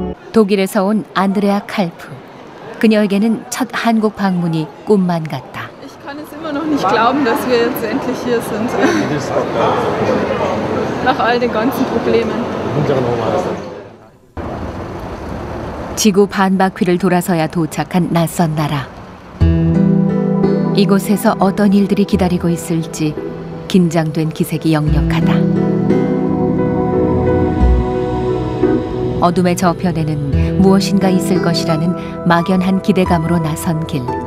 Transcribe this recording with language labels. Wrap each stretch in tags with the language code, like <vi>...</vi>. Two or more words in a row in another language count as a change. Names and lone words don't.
<ko>독일에서 온 안드레아 칼프. 그녀에게는 첫 한국 방문이 꿈만 같다.</ko> <de>Ich kann es immer noch nicht glauben, dass wir jetzt endlich hier sind. Nach all den ganzen Problemen.</de> <ko>지구 반바퀴를 돌아서야 도착한 낯선 나라. 이곳에서 어떤 일들이 기다리고 있을지 긴장된 기색이 역력하다. 어둠의 저편에는 무엇인가 있을 것이라는 막연한 기대감으로 나선 길.</ko>